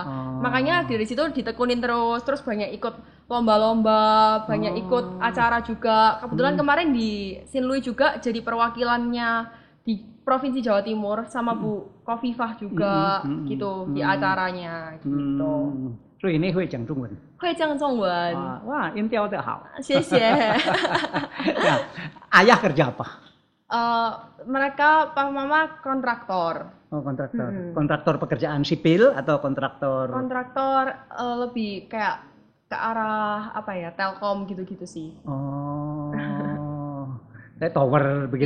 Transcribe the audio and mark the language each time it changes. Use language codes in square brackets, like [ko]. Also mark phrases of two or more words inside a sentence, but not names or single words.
[id] Makanya dari situ ditekunin terus banyak ikut lomba-lomba, banyak ikut acara juga. Kebetulan kemarin di Sinlui juga jadi perwakilannya di Provinsi Jawa Timur sama Bu Kofifah juga gitu di acaranya gitu. [zh] 所以你会讲中文？会讲中文。哇，音调的好。谢谢。 [id] Nah, ayah kerja apa? Mereka papa mama kontraktor. Oh, kontraktor. Kontraktor pekerjaan sipil atau kontraktor? Kontraktor lebih kayak ke arah Telkom gitu-gitu sih. Oh. Kayak tower begitu.